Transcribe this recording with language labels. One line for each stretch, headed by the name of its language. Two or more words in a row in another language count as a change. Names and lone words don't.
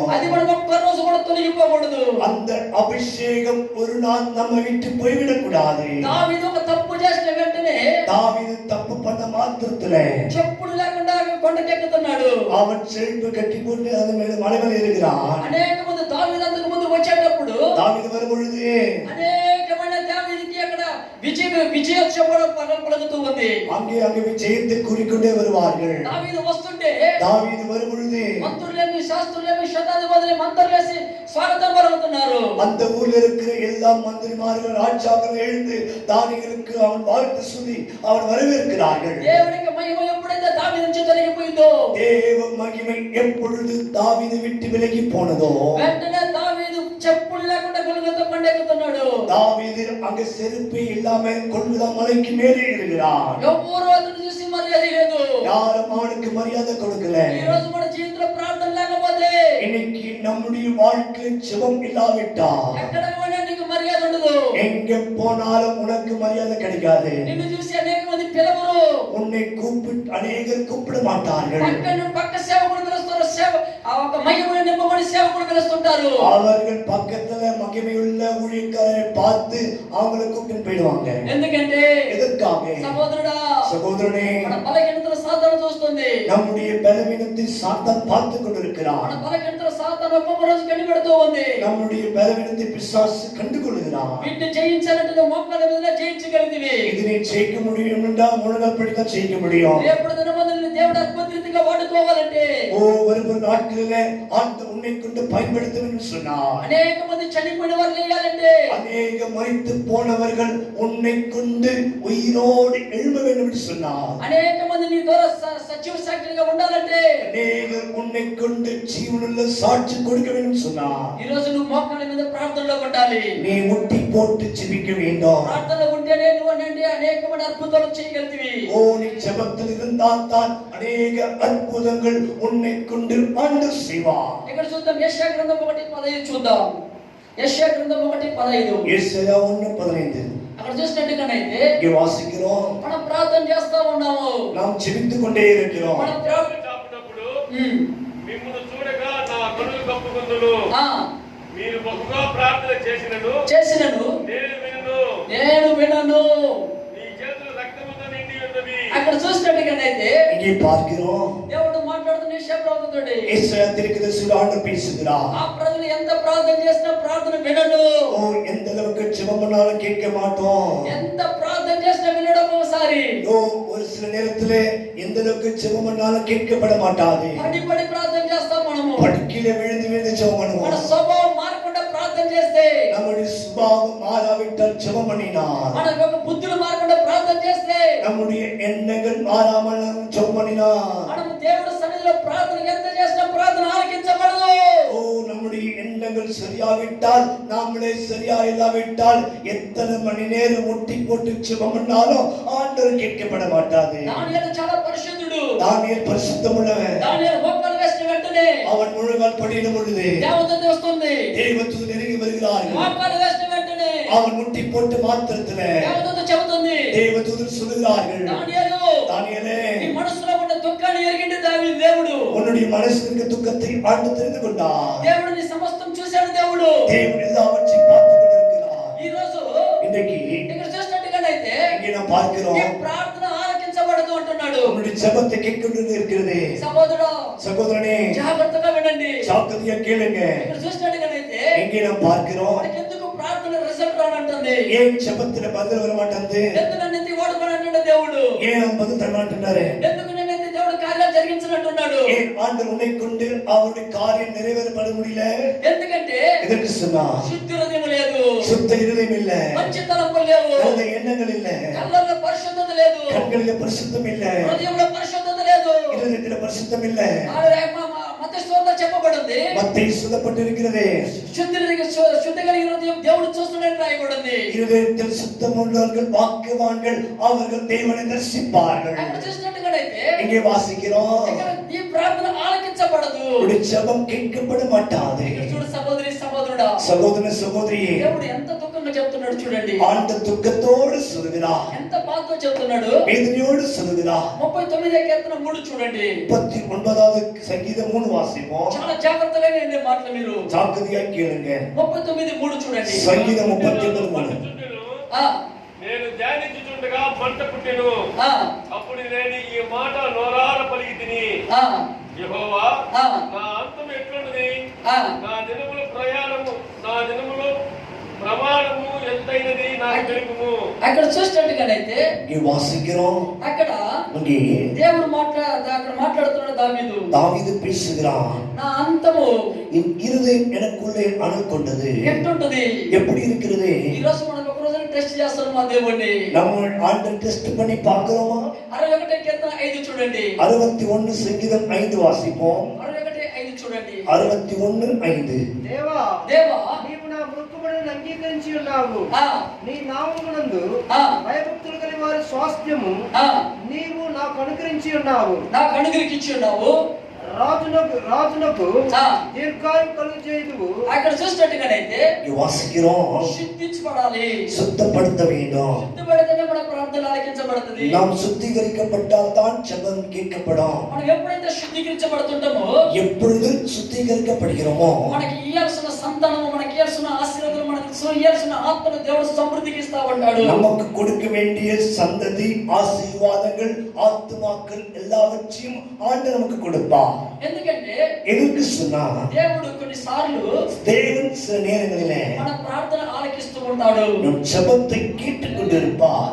Telugu: అది మనం ఒక్క రోజు కూడా తొలగిపోకూడదు.
Tamil: அந்த అభిషేகம் ஒரு நாள் நம்ம விட்டு போய்விடக் கூடாது.
Telugu: దావీదు ఒక తప్పు చేసిన వెంటనే
Tamil: தாவீது தப்பு பண்ண மாத்திரத்துல
Telugu: చెప్పుడు లేకుండా కొండకెక్కుతున్నాడు.
Tamil: அவன் செருப்பு கட்டி போட்டு அது மேல மலை மேல இருக்கிறான்.
Telugu: అనేక మంది దావీదు అంతకు ముందు వచ్చేటప్పుడు
Tamil: தாவீது வரும் பொழுது
Telugu: అనేకమైన దావీదుకి అక్కడ విజయోత్సవం పలుకుతూ ఉంది.
Tamil: அங்கே விஜயத்தை கூறிக்கொண்டே வருவார்கள்.
Telugu: దావీదు వస్తుంటే
Tamil: தாவீது வரும் பொழுது
Telugu: మంత్రులేమి శాస్త్రులేమి శతాధిపతులు మంత్రులేసి స్వాగతం పలుకుతున్నారు.
Tamil: அந்த ஊர்ல இருக்கிற எல்லா மந்திரிமார்கள் ராஜாக்கள் எழுந்து தானியேலுக்கு அவன் வாழ்த்து சொல்லி அவன் வரவேற்கிறார்கள்.
Telugu: దేవునికి మహిమ ఎప్పుడైతే దావీదు నుంచి తొలగిపోయిందో
Tamil: தேவ மகிமை எப்பொழுது தாவீது விட்டு விலகி போனதோ
Telugu: వెంటనే దావీదు చెప్పులు లేకుండా గొల్గొతా కొండెక్కుతున్నాడు.
Tamil: தாவீது அங்க செருப்பே இல்லாம கொல்கொதா மலைக்கு மேலே இருக்கிறான்.
Telugu: ఎవరు అతను చూసి మర్యాద లేదు.
Tamil: யாரும் அவனுக்கு மரியாதை கொடுக்கல.
Telugu: ఈ రోజు మన జీవితంలో ప్రార్థన లేకపోతే
Tamil: இன்னைக்கு நம்முடைய வாழ்க்கையில் ஜெபம் இல்லாவிட்டா
Telugu: ఎక్కడ పోయినా నీకు మర్యాద ఉండదు.
Tamil: எங்க போனாலும் உனக்கு மரியாதை கிடைக்காது.
Telugu: నిన్ను చూసి అనేక మంది పిలవరు.
Tamil: உன்னை கூப்பிட்டு அநேகர் கூப்பிட மாட்டார்கள்.
Telugu: పక్క సేవకుడు పిలుస్తారు. ఆ ఒక మహిమను నింపబడి సేవకుడు పిలుస్తుంటారు.
Tamil: அவர்கள் பக்கத்துல மகிமையுள்ள ஊழியக்காரரை பார்த்து அவங்களை கூப்பிட்டு போயிடுவாங்க.
Telugu: ఎందుకంటే
Tamil: எதற்காக?
Telugu: సహోదరుడా
Tamil: சகோதரனே,
Telugu: మన బలహీనతల సాతాను చూస్తుంది.
Tamil: நம்முடைய பலவீனத்தை சாத்தான் பார்த்து கொண்டிருக்கிறான்.
Telugu: మన బలహీనతల సాతాను ఒక్కొక్క రోజు కనిపెడుతూ ఉంది.
Tamil: நம்முடைய பலவீனத்தை பிசாசு கண்டுகொள்கிறான்.
Telugu: వీటిని జయించాలంటే మోకాళ్ళ మీద జయించగలిగినవి.
Tamil: இதனை ஜெயிக்க முடியும் என்றால் முழங்கால் படிதான் ஜெயிக்க முடியும்.
Telugu: రేపటి దినమందుని దేవుడు అద్భుతంగా వాడుకోవాలంటే
Tamil: ஒவ்வொரு நாட்களில ஆண்டு உன்னை கொண்டு பயன்படுத்த வேண்டும் சொன்னார்.
Telugu: అనేక మంది చనిపోయిన వారు లేయాలంటే
Tamil: அநேக மரித்து போனவர்கள் உன்னை கொண்டு உயிரோடு எழும்ப வேண்டும் என்று சொன்னார்.
Telugu: అనేక మంది నీ ద్వారా సజీవ సాక్షిగా ఉండాలంటే
Tamil: அநேகர் உன்னை கொண்டு ஜீவனுள்ள சாட்சி கொடுக்க வேண்டும் சொன்னார்.
Telugu: ఈ రోజు నువ్వు మోకాళ్ళ మీద ప్రార్థనలో ఉండాలి.
Tamil: நீ முட்டி போட்டு ஜெபிக்க வேண்டும்.
Telugu: ప్రార్థనలో ఉంటేనే నువ్వు అనండి అనేకమైన అద్భుతాలు చేయగలిగివి.
Tamil: ஓ நீ ஜெபத்தில் இருந்தால் தான் அநேக அற்புதங்கள் உன்னை கொண்டு ஆண்டு செய்வார்.
Telugu: ఇక్కడ చూద్దాం యెషయా గ్రంథం 1:15 చూద్దాం. యెషయా గ్రంథం 1:15.
Tamil: ஏசாயா 1:15
Telugu: అక్కడ చూసినట్టుగానైతే
Tamil: இங்கே வாசிக்கிறோம்.
Telugu: మనం ప్రార్థన చేస్తా ఉన్నాము.
Tamil: நாம் ஜெபித்துக் கொண்டே இருக்கிறோம்.
Telugu: మనం చాపునప్పుడు మిమ్మును చూడగా నా కనులు కప్పుకొందును. మీరు బహుగా ప్రార్థన చేసినను నేను వినను. నీ చేతులు రక్తముతో నిండి ఉన్నవి. అక్కడ చూసినట్టుగానైతే
Tamil: இங்கே பார்க்கிறோம்.
Telugu: దేవుడు మాట్లాడుతున్న యెషయా ప్రవక్తతోటి
Tamil: ஏசாயா தீர்க்கதரிசியோடு ஆண்டவர் பேசுகிறார்.
Telugu: ఆ ప్రజలు ఎంత ప్రార్థన చేసినా ప్రార్థన వినడు.
Tamil: ஓ எந்த அளவுக்கு ஜெபம் பண்ணாலும் கேட்க மாட்டோம்.
Telugu: ఎంత ప్రార్థన చేసినా వినడు. ఒకసారి
Tamil: ஓ ஒரு சில நேரத்திலே எந்த அளவுக்கு ஜெபம் பண்ணாலும் கேட்கப்பட மாட்டாது.
Telugu: పడి ప్రార్థన చేస్తాం మనము.
Tamil: படுக்கையில விழுந்து விழுந்து ஜெபம்
Telugu: మన
Tamil: பண்ணுவோம்.
Telugu: స్వభావం మారకుండా ప్రార్థన చేస్తే
Tamil: நம்முடைய சுபாவம் மாறாவிட்டால் ஜெபம் பண்ணினார்.
Telugu: మన యొక్క బుద్ధులు మారకుండా ప్రార్థన చేస్తే
Tamil: நம்முடைய எண்ணங்கள் மாறாமல் ஜெபம் பண்ணினார்.
Telugu: మనము దేవుడి సన్నిధిలో ప్రార్థన ఎంత చేసినా ప్రార్థన ఆలకించబడదు.
Tamil: ஓ நம்முடைய எண்ணங்கள் சரியாவிட்டால் நாமளே சரியா இல்லாவிட்டால் எத்தனை மணி நேரம் முட்டி போட்டு ஜெபம் பண்ணாலும் ஆண்டவர் கேட்கப்பட மாட்டாது.
Telugu: దానియేలు చాలా పరిశుద్ధుడు.
Tamil: தானியேல் பரிசுத்தமுள்ளவன்.
Telugu: దానియేలు మోకాలు వేసిన వెంటనే
Tamil: அவன் முழங்கால் படியிடும் பொழுது
Telugu: దేవదూత వస్తుంది.
Tamil: தேவதூதன் நெருங்கி வருகிறார்கள்.
Telugu: మోకాలు వేసిన వెంటనే
Tamil: அவன் முட்டி போட்டு மாத்திரத்துல
Telugu: దేవదూత చెబుతుంది.
Tamil: தேவதூதன் சொல்லுகிறார்கள்,
Telugu: దానియేలు
Tamil: தானியேலே
Telugu: నీ మనసులో ఉన్న దుఃఖాన్ని ఎరిగిండు దేవుడు.
Tamil: உன்னுடைய மனசுக்கு துக்கத்தை ஆண்டு தெரிந்து கொண்டார்.
Telugu: దేవుడు నీ సమస్తం చూశాడు. దేవుడు
Tamil: தேவன் எல்லாவற்றையும் பார்த்து கொண்டிருக்கிறார்.
Telugu: ఈ రోజు
Tamil: இன்னைக்கு
Telugu: ఇక్కడ చూసినట్టుగానైతే
Tamil: இங்கே நாம் பார்க்கிறோம்.
Telugu: ఈ ప్రార్థన ఆలకించబడదు అంటున్నాడు.
Tamil: உன்னுடைய ஜெபத்தை கேட்கொண்டு இருக்கிறது.
Telugu: సహోదరుడా
Tamil: சகோதரனே
Telugu: జాగ్రత్తగా వినండి.
Tamil: ஜாக்கிரதையா கேளுங்க.
Telugu: ఇక్కడ చూసినట్టుగానైతే
Tamil: இங்கே நாம் பார்க்கிறோம்.
Telugu: మనకి ఎందుకు ప్రార్థన రిజల్ట్ రానంటుంది?
Tamil: ஏன் ஜெபத்துல பதில் வர மாட்டேங்குது?
Telugu: ఎందుకు నన్ను ఎత్తి ఓడుకోనంటున్నాడు దేవుడు?
Tamil: ஏன் அவன் பதில் தர மாட்டேங்கிறாரு?
Telugu: ఎందుకు నన్ను ఎత్తి దేవుడు కార్యాలు జరిగించినట్టున్నాడు?
Tamil: ஏன் ஆண்டவர் உன்னை கொண்டு அவருடைய காரியம் நிறைவேறப்பட முடியல?
Telugu: ఎందుకంటే
Tamil: எதற்கு சொன்னா?
Telugu: శుద్ధ హృదయం లేదు,
Tamil: சுத்த இருதயம் இல்ல,
Telugu: మంచి తలంపులు లేవు,
Tamil: நல்ல எண்ணங்கள் இல்ல,
Telugu: కళ్ళల్లో పరిశుద్ధత లేదు,
Tamil: கண்களில பரிசுத்தம் இல்ல,
Telugu: హృదయంలో పరిశుద్ధత లేదు.
Tamil: இருதயத்தில பரிசுத்தம் இல்ல.
Telugu: మత్తయి సువార్తలో చెప్పబడింది రాయబడింది.
Tamil: மத்தேயு சொல்லப்பட்டிருக்கிறது.
Telugu: శుద్ధి కలిగిన హృదయం దేవుడు చూస్తున్నాడని రాయబడింది.
Tamil: இருதயத்தில் சுத்தம் உள்ளவர்கள் பாக்கியவான்கள், அவர்கள் தேவனை தரிசிப்பார்கள்.
Telugu: అక్కడ చూసినట్టుగానైతే
Tamil: இங்கே வாசிக்கிறோம்,
Telugu: ఇక్కడ ఈ ప్రార్థన ఆలకించబడదు.
Tamil: உடைய ஜெபம் கேட்கப்பட மாட்டாது.
Telugu: చూడు సహోదరి సహోదరుడా,
Tamil: சகோதர சகோதரியே,
Telugu: దేవుడు ఎంత దుఃఖంగా చెప్తున్నాడు చూడండి.
Tamil: ஆண்ட துக்கத்தோடு சொல்கிறார்,
Telugu: ఎంత బాధతో చెప్తున్నాడు.
Tamil: வேதனையோடு சொல்கிறார்.
Telugu: 39వ కీర్తన 3 చూడండి.
Tamil: 39வது சங்கீதம் 3 வாசிப்போம்.
Telugu: చాలా జాగ్రత్తగా వినండి మాటలు మీరు.
Tamil: ஜாக்கிரதையா கேளுங்க.
Telugu: 39:3 చూడండి.
Tamil: சங்கீதம் 39:3. ఆ
Telugu: నేను ధ్యానించుచుండగా మంట పుట్టెను. ఆ అప్పుడు నేను ఈ మాట నోరార పలికితిని, ఆ యెహోవా ఆ నా అంతం ఎట్లున్నది, ఆ నా దినముల ప్రమాణము ఎంతైనది నాకు తెలుపుము. అక్కడ చూసినట్టుగానైతే
Tamil: இங்கே வாசிக்கிறோம்,
Telugu: అక్కడ
Tamil: இங்கே
Telugu: దేవుడు అక్కడ మాట్లాడుతున్నాడు దావీదు.
Tamil: தாவீது பேசுகிறான்,
Telugu: నా అంతము
Tamil: என் இருதயம் எனக்குள்ளே அனல் கொண்டது.
Telugu: ఎట్టుంటది?
Tamil: எப்படி இருக்கிறது?
Telugu: ఈ రోజు మనం ఒక రోజు టెస్ట్ చేస్తాం మా దేవుణ్ణి.
Tamil: நம்ம ஆண்டவர் டெஸ்ட் பண்ணி பார்க்கிறோமா?
Telugu: 61 కీర్తన 5 చూడండి.
Tamil: 61 சங்கீதம் 5 வாசிப்போம்.
Telugu: 61:5 చూడండి. 61:5. దేవా దేవా నీవు నా మొక్కుబడులను అంగీకరించి ఉన్నావు. ఆ నీ నామమునందు ఆ భయభక్తులు కలిగిన వారి స్వాస్థ్యము ఆ నీవు నాకు అనుగ్రహించి ఉన్నావు. నాకు అనుగ్రహించి ఉన్నావు. రాజునకు ఆ దీర్ఘాయువు కలుగజేయుదువు. అక్కడ చూసినట్టుగానైతే
Tamil: இங்கே வாசிக்கிறோம்,
Telugu: శుద్ధించబడాలి.
Tamil: சுத்தப்படுத்த வேண்டும்.
Telugu: శుద్ధిపడితేనే మన ప్రార్థన ఆలకించబడుతుంది.
Tamil: நாம் சுத்திகரிக்கப்பட்டால் தான் ஜெபம் கேட்கப்படும்.
Telugu: మనం ఎప్పుడైతే శుద్ధీకరించబడుతుంటామో,
Tamil: எப்பொழுது சுத்திகரிக்கப்படுகிறோமோ,
Telugu: మనకి ఇయ్యాల్సిన సంతానము, మనకి ఇయ్యాల్సిన ఆశీర్వాదాలు, మనకి ఇయ్యాల్సిన ఆత్మను దేవుడు సమృద్ధికి ఇస్తా ఉంటాడు.
Tamil: நமக்கு கொடுக்க வேண்டிய சந்ததி, ஆசீர்வாதங்கள், ஆத்துமாக்கள் எல்லாவற்றையும் ஆண்டவர் நமக்கு கொடுப்பார்.
Telugu: ఎందుకంటే
Tamil: எதுக்கு சொன்னா,
Telugu: దేవుడు కొన్నిసార్లు
Tamil: தேவன் சில நேரங்களிலே
Telugu: మన ప్రార్థన ఆలకిస్తూ ఉంటాడు.
Tamil: நம் ஜெபத்தை கேட்டுக் கொண்டிருப்பார்.